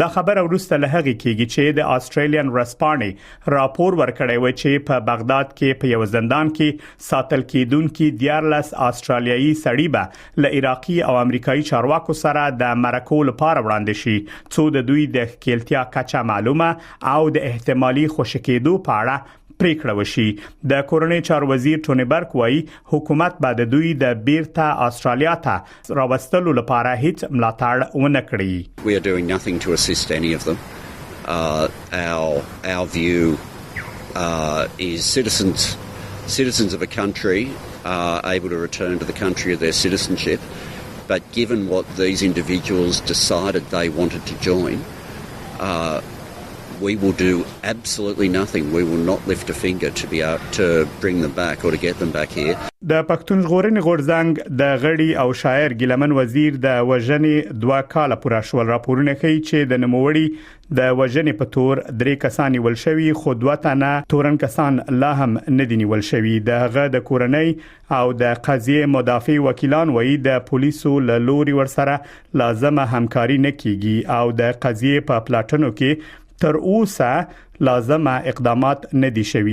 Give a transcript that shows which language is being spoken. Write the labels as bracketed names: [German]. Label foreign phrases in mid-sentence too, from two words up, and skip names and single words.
[Pashto] دا خبره وروسته له هغه کیږي چې د استرالیان ورسپانې راپور ورکړی و چې په بغداد کې په یو زندان کې ساتل کیدونکو 14 استرالیایي سړي به له عراقي او امریکایي چارواکو سره د مرکو لپاره وړاندې شي. د دوی د ښکیلتیا کچه معلومه او د احتمالي خوشکېدو په اړه پریکړه وشي. د کورنۍ چارو وزیر ټونی برک وایي حکومت به د دوی د بیرته استرالیا ته راوستلو لپاره هیڅ ملاتړ ونه کړي. [English] We are doing nothing to assist any of them. Our view is citizens of a country are able to return to the country of their citizenship. But given what these individuals decided they wanted to join, we will do absolutely nothing. We will not lift a finger to be able to bring them back or to get them back here. [Pashto] د پښتون ژغورنې غورځنګ د غړي او شاعر ګیلمن وزیر د وژنې 2 کال پوره شول. راپورونه کوي چې د نوموړي د وژنې په تور 3 کسان نیول شوي خو 2 تنه تورن کسان لا هم نه دي نیول شوي. دغه د کورنۍ او د قضیه مدافع وکیلان وایي د پولیسو له لوري ورسره لازمه همکاري نه کیږي او د قضیه په پلاټونو کې تر اوسه لازمه اقدامات نه دي شوي.